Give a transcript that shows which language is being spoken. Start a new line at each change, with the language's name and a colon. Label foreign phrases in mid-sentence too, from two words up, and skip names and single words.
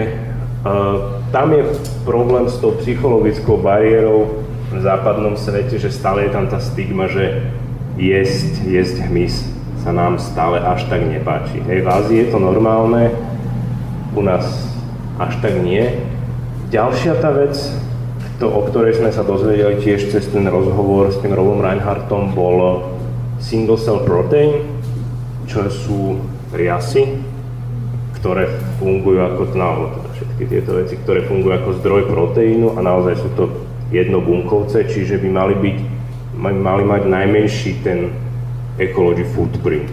Slovak: Tam je problém s tou psychologickou bariérou v západnom svete, že stále je tam tá stigma, že jesť hmyz sa nám stále až tak nepáči. Hej, v Ázii je to normálne, u nás až tak nie. Ďalšia tá vec, o ktorej sme sa dozvedeli tiež cez ten rozhovor s tým Robom Reinhardtom, bol
English: single cell protein,
Slovak: čo sú riasy, ktoré fungujú ako, teda všetky tieto veci, ktoré fungujú ako zdroj proteínu a naozaj sú to jednobunkovce, čiže by mali mať najmenší ten
English: ecology footprint.